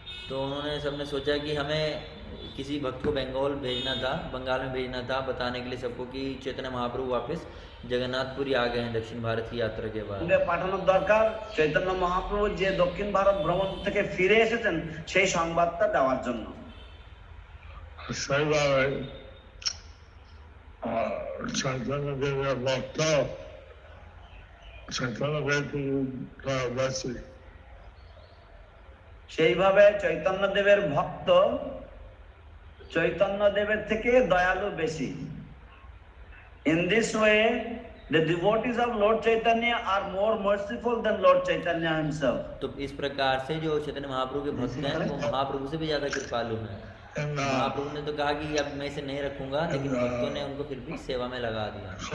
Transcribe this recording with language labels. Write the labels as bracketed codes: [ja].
[hi] तो उन्होंने सबने सोचा कि हमें किसी भक्त को बंगाल में भेजना था, बताने के लिए सबको कि चैतन्य महाप्रभु वापस जगन्नाथपुरी आ गए हैं दक्षिण भारत की यात्रा के बाद। [bn] সঙ্গে পাঠানোর দরকার। চৈতন্য মহাপ্রভু যে দক্ষিণ ভারত ভ্রমণ থেকে ফিরে এসেছেন সেই সংবাদটা দেওয়ার জন্য। সেইভাবে চৈতন্য দেবের ভক্ত চৈতন্য দেব বেশি। সেইভাবে চৈতন্য দেবের ভক্ত চৈতন্য দেবের থেকে দয়ালু বেশি। [en] In this way, the devotees of Lord Chaitanya are more merciful than Lord Chaitanya himself. [hi] तो इस प्रकार से जो चैतन्य महाप्रभु के भक्त हैं वो महाप्रभु से भी ज्यादा कृपालु हैं। महाप्रभु ने तो कहा कि अब मैं इसे नहीं रखूंगा, लेकिन भक्तों ने उनको फिर भी सेवा में लगा दिया।